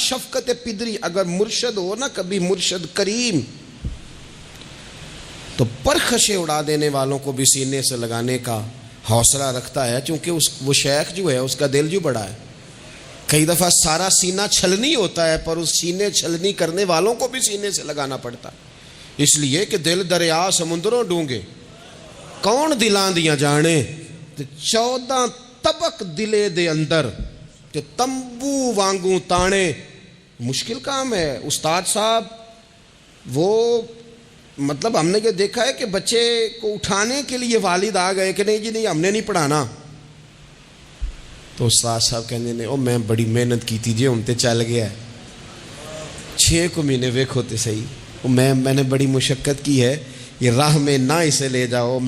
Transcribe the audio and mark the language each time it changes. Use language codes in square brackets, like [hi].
[ur] شفقت پدری اگر مرشد ہو نا، کبھی مرشد کریم، تو پرخشیں اڑا دینے والوں کو بھی سینے سے لگانے کا حوصلہ رکھتا ہے. چونکہ وہ شیخ جو ہے اس کا دل جو بڑا ہے. کئی دفعہ سارا سینہ چھلنی ہوتا ہے پر اس سینے چھلنی کرنے والوں کو بھی سینے سے لگانا پڑتا ہے. اس لیے کہ [pa] دل دریا سمندروں ڈونگے کون دلاں دیاں جانے، 14 طبق دلے دے اندر تے تمبو وانگوں تانے. [ur] مشکل کام ہے استاد صاحب. وہ مطلب ہم نے یہ دیکھا ہے کہ بچے کو اٹھانے کے لیے والد آ گئے کہ نہیں جی نہیں ہم نے نہیں پڑھانا، تو استاد صاحب کہنے نے [pa] او میں بڑی محنت کی تھی جی ہم تے چل گیا ہے 6 مہینے ویکھو تے صحیح، [ur] میں نے بڑی مشقت کی ہے، یہ راہ میں نہ اسے لے جاؤ.